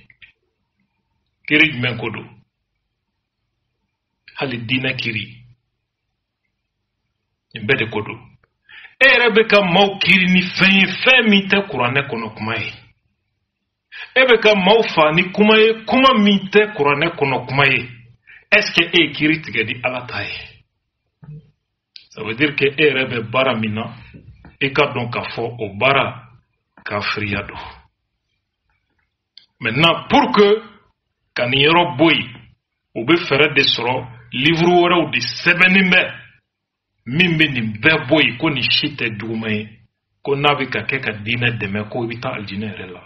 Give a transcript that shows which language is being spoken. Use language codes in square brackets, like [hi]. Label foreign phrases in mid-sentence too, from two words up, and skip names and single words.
[bm] Kiri jumɛn ko don hali diinɛ kiri nin bɛɛ de ko don. E yɛrɛ bɛ ka maaw kiri ni fɛn ye fɛn min tɛ kuranɛ kɔnɔ kuma ye. E bɛ ka maaw fa ni kuma ye kuma min tɛ kuranɛ kɔnɔ kuma ye. [fr] Est-ce que [bm] e ye kiri tigɛ di ala ta ye? [fr] Ça veut dire que [bm] e yɛrɛ bɛ baara min na e ka dɔn k'a fɔ o baara kafiriya don. [fr] Maintenant pour que [bm] ka nin yɔrɔ bɔ yen u bɛ fɛɛrɛ de sɔrɔ livre wɛrɛw de sɛbɛnnin bɛ min bɛ nin bɛɛ bɔ yen ko nin si tɛ juguman ye ko n'a bɛ ka kɛ ka diinɛ dɛmɛ ko i bɛ taa aljinɛ yɛrɛ la.